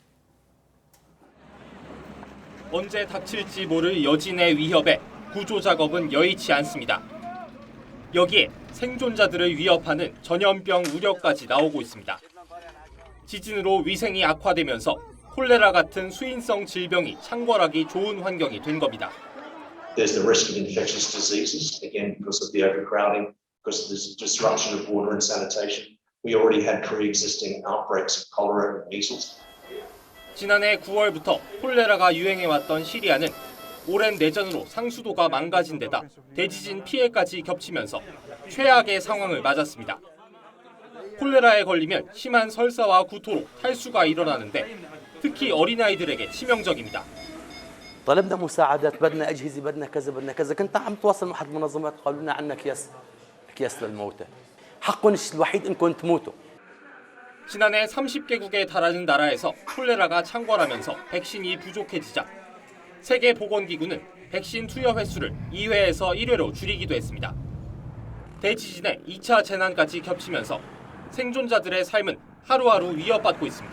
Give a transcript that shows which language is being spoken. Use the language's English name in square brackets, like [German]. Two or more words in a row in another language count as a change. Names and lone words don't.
[Korean] 언제 닥칠지 모를 여진의 위협에 구조 작업은 여의치 않습니다. 여기에 생존자들을 위협하는 전염병 우려까지 나오고 있습니다. 지진으로 위생이 악화되면서 콜레라 같은 수인성 질병이 창궐하기 좋은 환경이 된 겁니다. [English] There's the risk of infectious diseases, again, because of the overcrowding, because of the disruption of water and sanitation. We already had pre-existing outbreaks of cholera and measles. [Korean] 지난해 9월부터 콜레라가 유행해왔던 시리아는 오랜 내전으로 상수도가 망가진 데다 대지진 피해까지 겹치면서 최악의 상황을 맞았습니다. 콜레라에 걸리면 심한 설사와 구토로 탈수가 일어나는데 특히 어린아이들에게 치명적입니다. [Arabic] طلبنا مساعدات بدنا أجهزة بدنا كذا كنت عم تواصل مع أحد المنظمات قالوا لنا عنا أكياس للموتى حقكم الوحيد إنكم تموتوا. [Korean] 지난해 30개국에 달하는 나라에서 콜레라가 창궐하면서 백신이 부족해지자 세계보건기구는 백신 투여 횟수를 2회에서 1회로 줄이기도 했습니다. 대지진에 2차 재난까지 겹치면서 생존자들의 삶은 하루하루 위협받고 있습니다.